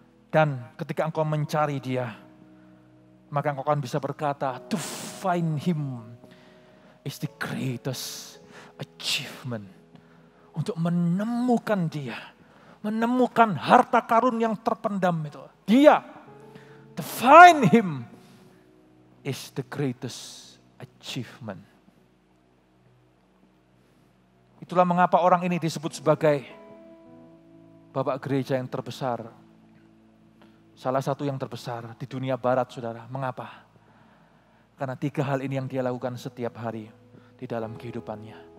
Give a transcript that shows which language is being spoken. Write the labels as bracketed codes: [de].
[id] Dan ketika engkau mencari dia, maka engkau akan bisa berkata, [en] to find Him is the greatest achievement. [id] Untuk menemukan dia, menemukan harta karun yang terpendam itu. [en] Dia, to find Him is the greatest achievement. [id] Itulah mengapa orang ini disebut sebagai bapak gereja yang terbesar. Salah satu yang terbesar di dunia barat, saudara. Mengapa? Karena 3 hal ini yang dia lakukan setiap hari di dalam kehidupannya.